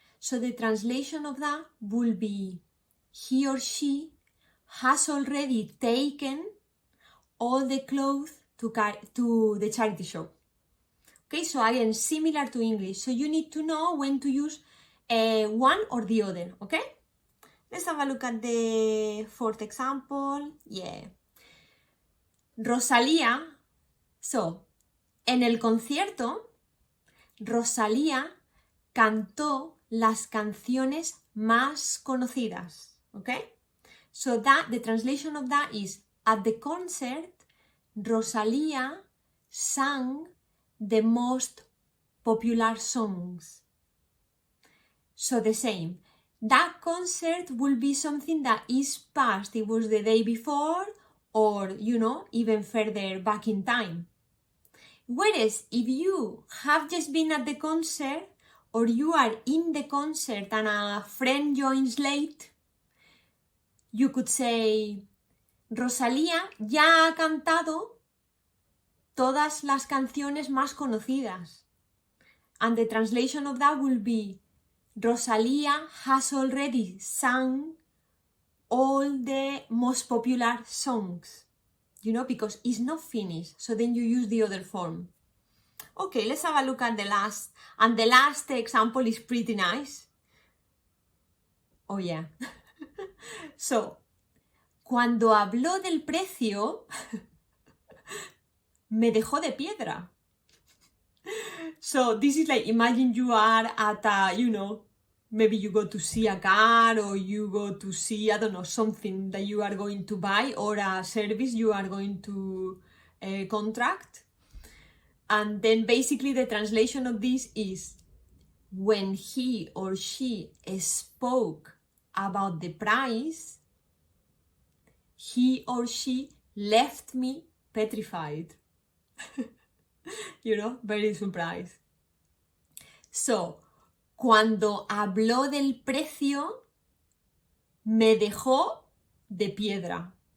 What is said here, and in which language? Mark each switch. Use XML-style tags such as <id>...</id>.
<en>So the translation of that will be, he or she has already taken all the clothes to the charity shop. Okay, so again, similar to English. So you need to know when to use one or the other, okay? Let's have a look at the fourth example. Yeah. Rosalía.</en> <es>So, en el concierto, Rosalía cantó las canciones más conocidas, okay?</es> <en>So that, the translation of that is, at the concert, Rosalía sang the most popular songs. So the same. That concert will be something that is past. It was the day before, or, even further back in time. Whereas if you have just been at the concert, or you are in the concert and a friend joins late, you could say,</en> <es>Rosalía ya ha cantado todas las canciones más conocidas.</es> <en>And the translation of that will be, Rosalía has already sung all the most popular songs, because it's not finished. So then you use the other form. Okay, let's have a look at the last. And the last example is pretty nice. Oh, yeah.</en> <es>So, cuando habló del precio, me dejó de piedra.</es> <en>So this is like, imagine you are at a, maybe you go to see a car, or you go to see, I don't know, something that you are going to buy, or a service you are going to contract. And then basically the translation of this is, when he or she spoke about the price, he or she left me petrified. Very surprised.</en> <es>So, cuando habló del precio, me dejó de piedra.</es>